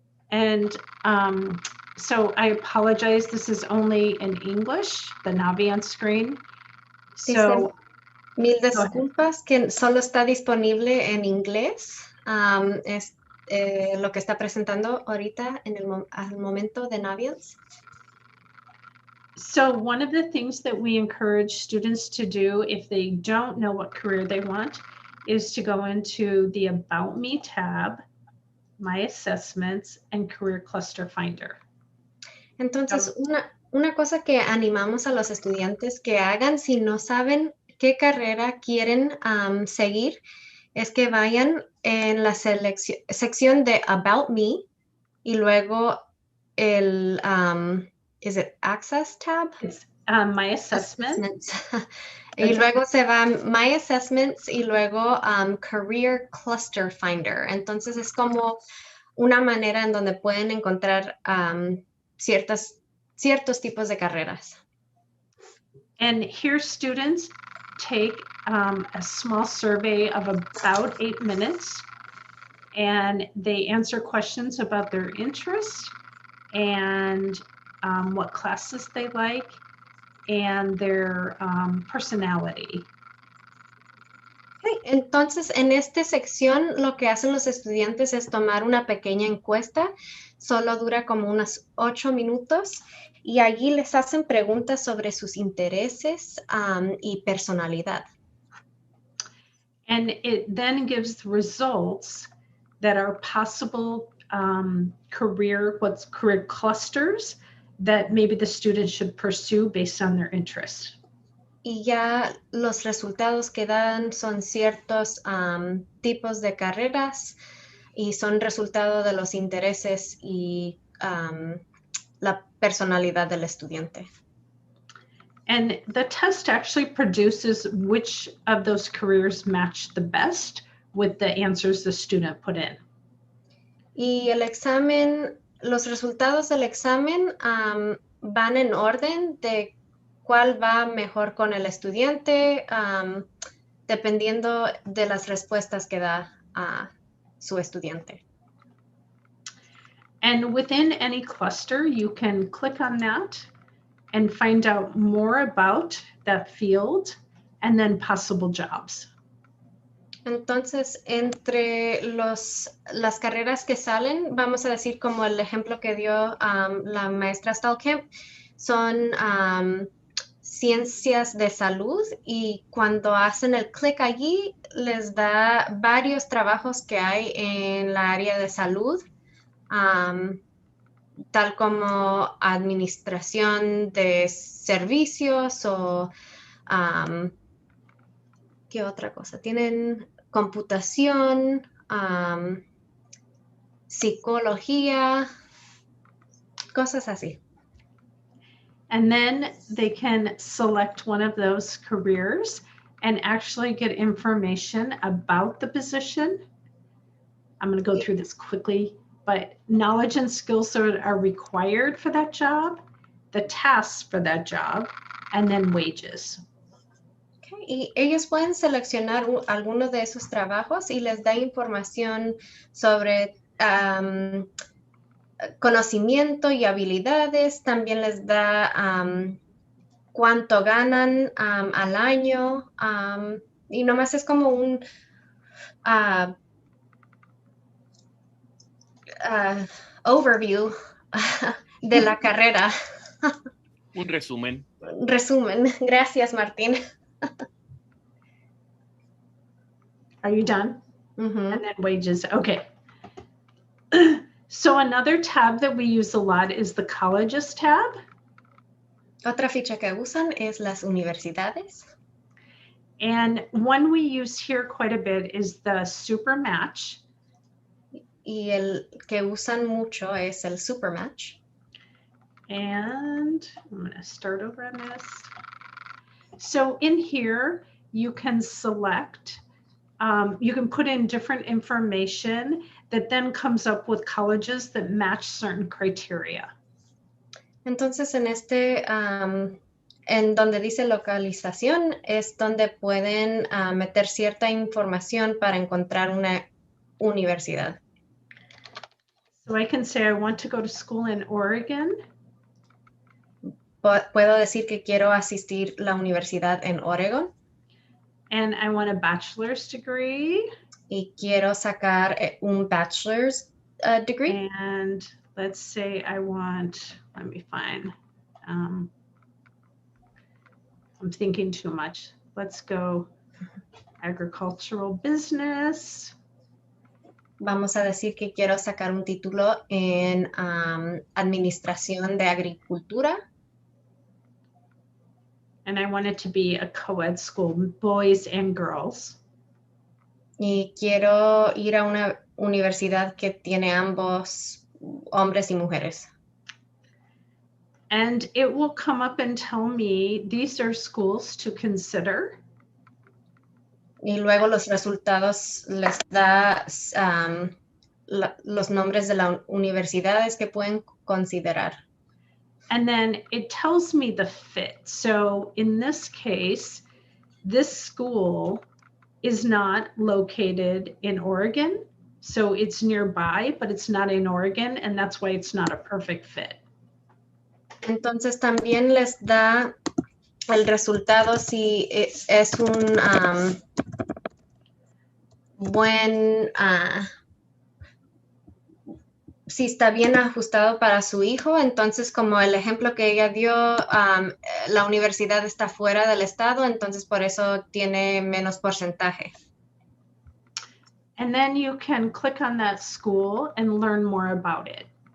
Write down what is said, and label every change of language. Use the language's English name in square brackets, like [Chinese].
[English] And so I apologize, this is only in English, the Naviance screen. So, [Spanish] mil disculpas que solo está disponible en inglés. Es lo que está presentando ahorita al momento de Naviance. [English] So one of the things that we encourage students to do if they don't know what career they want is to go into the About Me tab, My Assessments, and Career Cluster Finder. [Spanish] Entonces, una cosa que animamos a los estudiantes que hagan si no saben qué carrera quieren seguir es que vayan en la sección de About Me y luego el [English] is it Access tab? It's My Assessments. [Spanish] Y luego se va My Assessments y luego Career Cluster Finder. Entonces es como una manera en donde pueden encontrar ciertos tipos de carreras. [English] And here students take a small survey of about 8 minutes, and they answer questions about their interests and what classes they like and their personality. Okay. [Spanish] Entonces, en esta sección lo que hacen los estudiantes es tomar una pequeña encuesta, solo dura como unos 8 minutos y allí les hacen preguntas sobre sus intereses y personalidad. [English] And it then gives results that are possible career clusters that maybe the student should pursue based on their interests. [Spanish] Y ya los resultados que dan son ciertos tipos de carreras y son resultado de los intereses y la personalidad del estudiante. [English] And the test actually produces which of those careers match the best with the answers the student put in. [Spanish] Y el examen, los resultados del examen van en orden de cuál va mejor con el estudiante, dependiendo de las respuestas que da su estudiante. [English] And within any cluster, you can click on that and find out more about that field and then possible jobs. [Spanish] Entonces, entre las carreras que salen, vamos a decir como el ejemplo que dio la maestra Stallkamp, son ciencias de salud y cuando hacen el clic allí les da varios trabajos que hay en la área de salud, tal como administración de servicios o ¿qué otra cosa? Tienen computación, psicología, cosas así. [English] And then they can select one of those careers and actually get information about the position. I'm going to go through this quickly, but knowledge and skills are required for that job, the tasks for that job, and then wages. Okay. [Spanish] Y ellos pueden seleccionar alguno de esos trabajos y les da información sobre conocimiento y habilidades. También les da cuánto ganan al año. Y nomás es como un overview de la carrera. Un resumen. Resumen. Gracias, Martín. [English] Are you done? Mm-hmm. And then wages. Okay. So another tab that we use a lot is the colleges tab. [Spanish] Otra ficha que usan es las universidades. [English] And one we use here quite a bit is the super match. [Spanish] Y el que usan mucho es el Supermatch. [English] And I'm going to start over on this. So in here, you can select, you can put in different information that then comes up with colleges that match certain criteria. [Spanish] Entonces, en este, en donde dice localización, es donde pueden meter cierta información para encontrar una universidad. [English] So I can say I want to go to school in Oregon. [Spanish] Puedo decir que quiero asistir a la universidad en Oregon. [English] And I want a bachelor's degree. [Spanish] Y quiero sacar un bachelor's degree. [English] And let's say I want, let me find, I'm thinking too much. Let's go agricultural business. [Spanish] Vamos a decir que quiero sacar un título en administración de agricultura. [English] And I want it to be a co-ed school, boys and girls. [Spanish] Y quiero ir a una universidad que tiene ambos hombres y mujeres. [English] And it will come up and tell me these are schools to consider. [Spanish] Y luego los resultados les da los nombres de las universidades que pueden considerar. [English] And then it tells me the fit. So in this case, this school is not located in Oregon. So it's nearby, but it's not in Oregon, and that's why it's not a perfect fit. [Spanish] Entonces también les da el resultado si es un buen, si está bien ajustado para su hijo. Entonces, como el ejemplo que ella dio, la universidad está fuera del estado, entonces por eso tiene menos porcentaje. [English] And then you can click on that school and learn more about it.